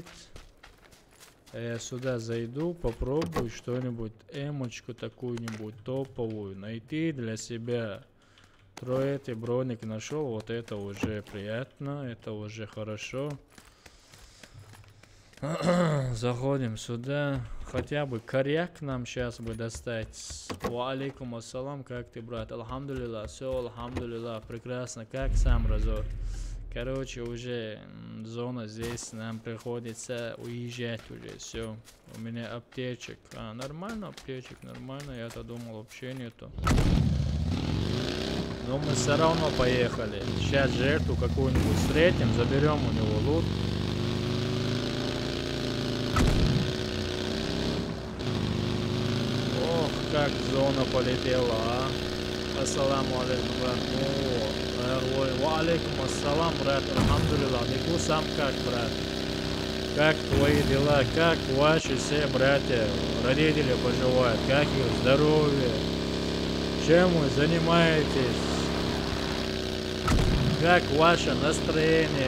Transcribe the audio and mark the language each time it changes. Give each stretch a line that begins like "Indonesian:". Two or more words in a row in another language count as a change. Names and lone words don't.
Russian: Я сюда зайду, попробую что-нибудь, эмочку такую-нибудь топовую найти для себя. Троетый броник нашел, вот это уже приятно, это уже хорошо. Заходим сюда. Хотя бы коряк нам сейчас бы достать.
Arabic: وعليكم السلام,
Russian: как ты, брат? Алхамдулилла, все, алхамдулилла, прекрасно. Как сам разор? Короче, уже зона здесь, нам приходится уезжать уже, все. У меня аптечек. Нормально аптечек, нормально, я-то думал вообще нету. Но мы все равно поехали. Сейчас жертву какую-нибудь встретим, заберем у него лут. Ох, как зона полетела, а.
Arabic: السلام عليكم,
Russian: брат. Ой,
Arabic: وعليكم السلام,
Russian: брат. Алхамдулилла. Нику сам как, брат. Как твои дела? Как ваши все братья, родители поживают? Как их здоровье? Чем вы занимаетесь? Как ваше настроение?